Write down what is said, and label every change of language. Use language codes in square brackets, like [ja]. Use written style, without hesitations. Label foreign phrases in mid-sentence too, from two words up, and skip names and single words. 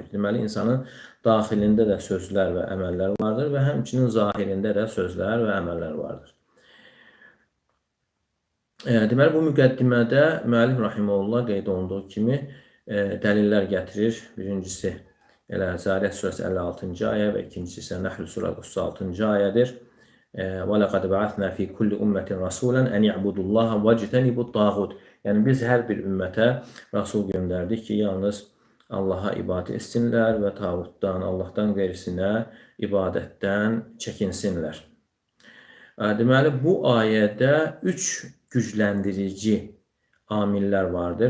[az] Deməli, insanın daxilində də sözlər və əməllər vardır və həmçinin zahirində də sözlər və əməllər vardır. Deməli, bu müqəddimədə müəllif rahimehullah qeyd olunduğu kimi dəlillər gətirir. Birincisi elə Zariyat surəsi 56-cı ayə və ikincisi isə Nəhl surəsi 36-cı ayədir. [ar] وَلَقَدْ بَعَثْنَا فِي كُلِّ أُمَّةٍ رَسُولًا أَنْ يَعْبُدُوا اللّٰهَ وَاجْتَنِبُوا الطَّاغُوتَ. [az] Yəni biz hər bir ümmətə Rasul göndərdik ki, yalnız Allaha ibadət etsinlər və tağutdan, Allahdan qeyrisinə ibadətdən çəkinsinlər. Deməli, bu ayədə üç gücləndirici amillər vardır.